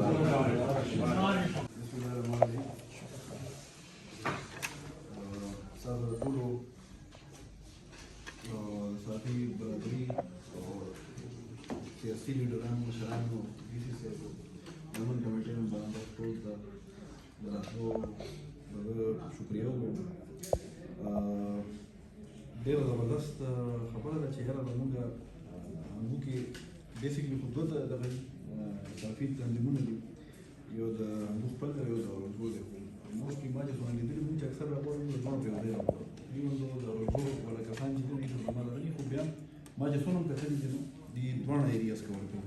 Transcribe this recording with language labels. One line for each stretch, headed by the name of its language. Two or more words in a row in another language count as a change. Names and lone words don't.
Urdu: ساتھی برادری اور سیاسی لیڈران مشران کسی سے امن کمیٹی میں برابر
Pashto: शुक्रिया ډېره زبردست خبره ده چې یاره زمونږ هغو کې بیسیکلي خو دوه دغه صافي تنظیمونه دي، یو د هغو خپل دی، یو د اورنګو دی. خو موسټلي ما چې څومره لیدلي وو چې اکثر راغواړي د دواړو په یو ځای راغواړي،
English: even though
Pashto: د اورنګو والا کسان چې دي دوی زما لرلي، خو بیا ما چې څونه هم کتلي دي نو دې دواړه
English: areas cover
Pashto: کوي.